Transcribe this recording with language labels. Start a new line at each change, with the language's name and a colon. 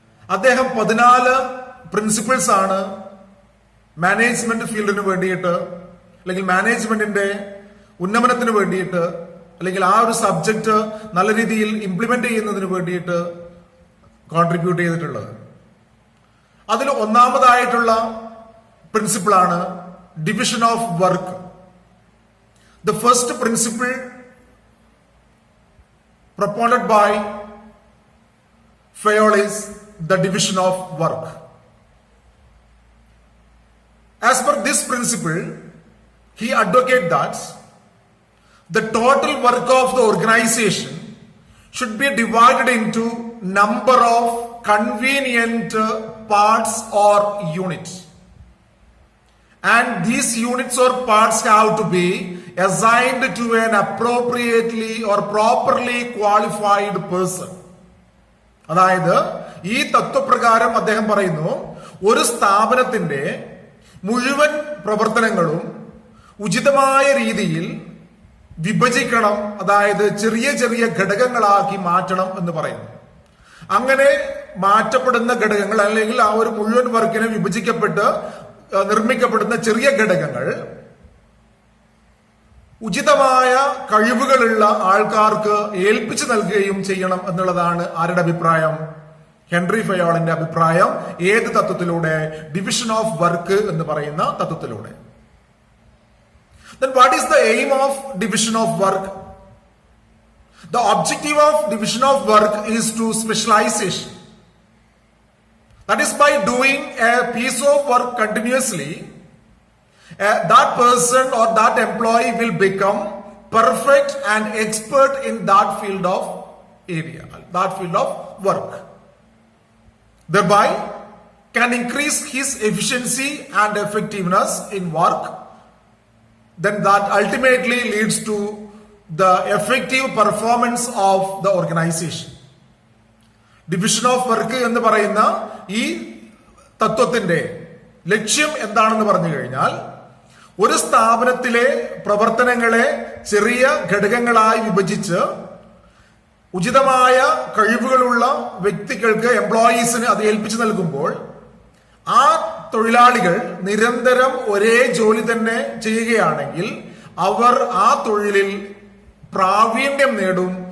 Malayalam: അദ്ദേഹം 14 പ്രിൻസിപ്പിൾസ് ആണ് മാനേജ്മെന്റ് ഫീൽഡിന് വേണ്ടിയിട്ട്, അല്ലെങ്കിൽ മാനേജ്മെന്റിന്റെ ഉന്നമനത്തിന് വേണ്ടിയിട്ട്, അല്ലെങ്കിൽ ആ ഒരു സബ്ജക്ട് നല്ല രീതിയിൽ ഇംപ്ലിമെന്റ് ചെയ്യുന്നതിന് വേണ്ടിയിട്ട് കോൺട്രിബ്യൂട്ട് ചെയ്തിട്ടുള്ളത്. അതിൽ ഒന്നാമതായിട്ടുള്ള പ്രിൻസിപ്പിളാണ് division of work.
English: The first principle propounded by Fayol is the division of work. As per this principle, he advocates that the total work of the organization should be divided into number of convenient parts or units. And these units or parts have to be assigned to an appropriately or properly qualified person.
Malayalam: അതായത് ഈ തത്വപ്രകാരം അദ്ദേഹം പറയുന്നു, ഒരു സ്ഥാപനത്തിന്റെ മുഴുവൻ പ്രവർത്തനങ്ങളും ഉചിതമായ രീതിയിൽ വിഭജിക്കണം, അതായത് ചെറിയ ചെറിയ ഘടകങ്ങളാക്കി മാറ്റണം എന്ന് പറയുന്നു. അങ്ങനെ മാറ്റപ്പെടുന്ന ഘടകങ്ങൾ അല്ലെങ്കിൽ ആ ഒരു മുഴുവൻ വർക്കിനെ വിഭജിക്കപ്പെട്ട് നിർമ്മിക്കപ്പെടുന്ന ചെറിയ ഘടകങ്ങൾ ഉചിതമായ കഴിവുകളുള്ള ആൾക്കാർക്ക് ഏൽപ്പിച്ചു നൽകുകയും ചെയ്യണം എന്നുള്ളതാണ് ആരുടെ അഭിപ്രായം? ഹെൻറി ഫയോളിന്റെ അഭിപ്രായം. ഏത് തത്വത്തിലൂടെ? ഡിവിഷൻ ഓഫ് വർക്ക് എന്ന് പറയുന്ന തത്വത്തിലൂടെ.
English: Then what is the aim of division of work? The objective of division of work is to specialization. That is, by doing a piece of work continuously, that person or that employee will become perfect and expert in that field of area, that field of work. Thereby can increase his efficiency and effectiveness in work. Then that ultimately leads to the effective performance of the organization.
Malayalam: Division of work എന്ന് പറയുന്ന ഈ തത്വത്തിന്റെ ലക്ഷ്യം എന്താണെന്ന് പറഞ്ഞു കഴിഞ്ഞാൽ, ഒരു സ്ഥാപനത്തിലെ പ്രവർത്തനങ്ങളെ ചെറിയ ഘടകങ്ങളായി വിഭജിച്ച് ഉചിതമായ കഴിവുകളുള്ള വ്യക്തികൾക്ക്, എംപ്ലോയീസിന് അത് ഏൽപ്പിച്ചു നൽകുമ്പോൾ ആ തൊഴിലാളികൾ നിരന്തരം ഒരേ ജോലി തന്നെ ചെയ്യുകയാണെങ്കിൽ അവർ ആ തൊഴിലിൽ പ്രാവീണ്യം നേടും.